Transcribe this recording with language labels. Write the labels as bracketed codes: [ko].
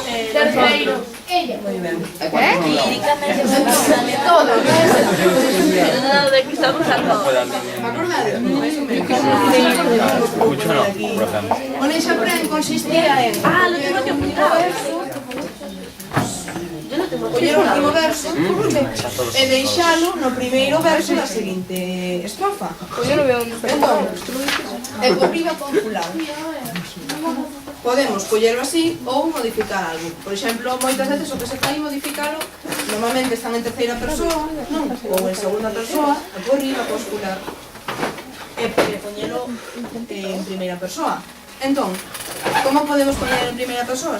[gl] Terceiro. Moi ben. Lírica medieval. Todo. De Cristóbal Sarko. Acordades? Mais ou menos. [es] Mucho no, por ejemplo. [gl] O Leixapren consistía en... [es] Lo tengo que apuntar. [gl] Coller o último verso e deixalo no primeiro verso da seguinte estrofa. Entón, e por riba con fulano. Podemos collerlo así ou modificar algo. Por exemplo, moitas veces o que se fai modificalo, normalmente están en terceira persoa, non? Ou en segunda persoa, e por riba con fulano. E poñelo en primeira persoa. Entón, como podemos poñer en primeira persoa?